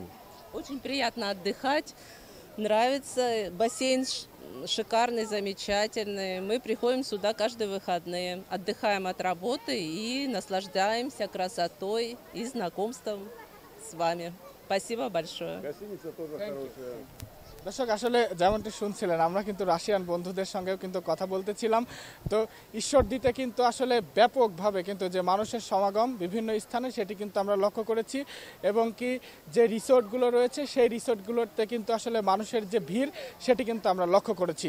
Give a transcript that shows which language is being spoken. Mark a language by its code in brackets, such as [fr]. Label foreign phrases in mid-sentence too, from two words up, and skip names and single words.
[ru] Очень приятно отдыхать, нравится. Бассейн шикарный, замечательный. Мы приходим сюда каждые выходные, отдыхаем от работы и наслаждаемся красотой и знакомством с вами. Спасибо большое. Гостиница тоже хорошая. [bn] দর্শক আসলে যেমনটি শুনছিলেন আমরা কিন্তু রাশিয়ান বন্ধুদের সঙ্গেও কিন্তু কথা বলতেছিলাম। তো ঈশ্বরদীতে কিন্তু আসলে ব্যাপকভাবে কিন্তু যে মানুষের সমাগম বিভিন্ন স্থানে সেটি কিন্তু আমরা লক্ষ্য করেছি এবং কি যে রিসোর্টগুলো রয়েছে সেই রিসোর্টগুলোতে কিন্তু আসলে মানুষের যে ভিড় সেটি কিন্তু আমরা লক্ষ্য করেছি।